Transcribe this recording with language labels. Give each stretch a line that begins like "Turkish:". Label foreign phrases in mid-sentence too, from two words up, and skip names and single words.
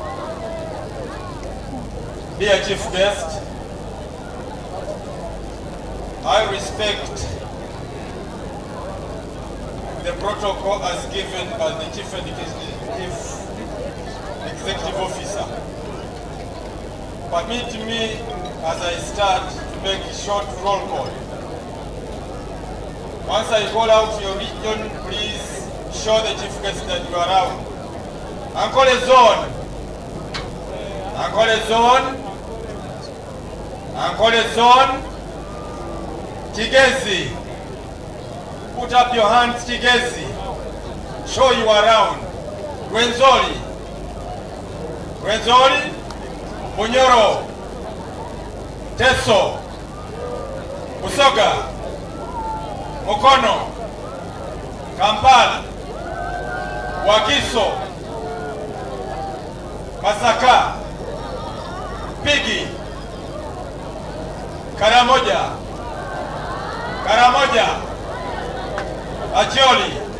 English: Dear chief guest, I respect the protocol as given by the chief executive officer. Permit me, as I start, to make a short roll call. Once I call out your region, please show the chief guest that you are around. Ankole Zone. Ankole Zone. Ankole Zone. Kigezi. Put up your hands, Kigezi. Show you around. Gwenzoli. Gwenzoli. Munyoro. Teso. Busoga, Mukono, Kampala, Wakiso, Masaka, Pigi, Karamoja, Acholi,